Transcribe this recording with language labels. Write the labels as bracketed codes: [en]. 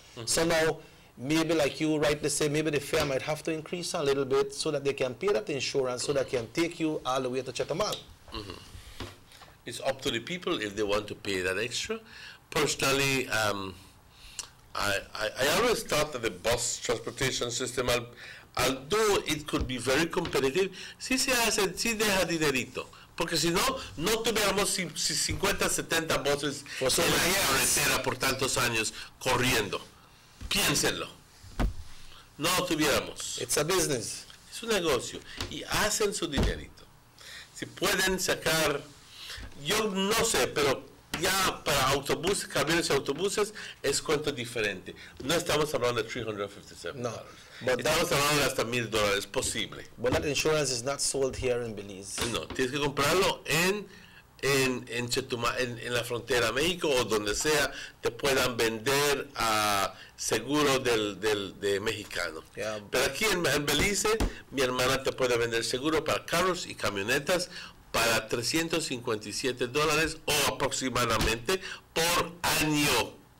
[en] So now, maybe like you rightly say, maybe the fare might have to increase a little bit so that they can pay that insurance so that they can take you all the way to Chetumal. It's up to the people if they want to pay that extra. Personally, I always thought that the bus transportation system, although it could be very competitive, [es] sí deja dinerito. Porque si no, no tuviéramos 50, 70 buses en la carretera por tantos años corriendo. Piénsenlo. No tuviéramos. [en] It's a business. [es] Es un negocio. Y hacen su dinerito. Si pueden sacar, yo no sé, pero ya para autobuses, camiones y autobuses es cuento diferente. No estamos hablando de $357. No. Estamos hablando de hasta $1,000, posible. [en] But that insurance is not sold here in Belize. [es] No, tienes que comprarlo en Chetumal, en la frontera México o donde sea te puedan vender seguro de mexicano. [en] Yeah. [es] Pero aquí en Belice, mi hermana te puede vender seguro para carros y camionetas para $357 o aproximadamente por año.